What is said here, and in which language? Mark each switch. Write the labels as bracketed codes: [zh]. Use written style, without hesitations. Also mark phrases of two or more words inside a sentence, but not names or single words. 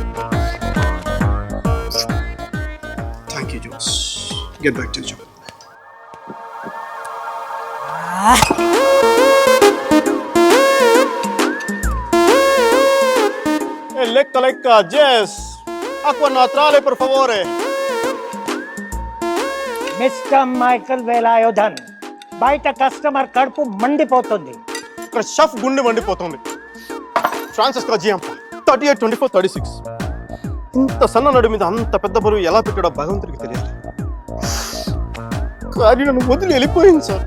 [en] Thank you, Jones. Get back to your job. Lecca, Jess. [it] Acqua naturale, per favore. [en] Mr. Michael Velayodham. [te] బయట కస్టమర్ కడుపు మండిపోతుంది. ఇక్కడ షఫ్ గుండె మండిపోతుంది. ఫ్రాన్సిస్ జియాంప 38, 24, 36. ఇంత సన్న నడు మీద అంత పెద్ద బరువు ఎలా పెట్టాడో భగవంతుడికి తెలియదు. కానీ నన్ను వదిలి వెళ్ళిపోయింది సార్.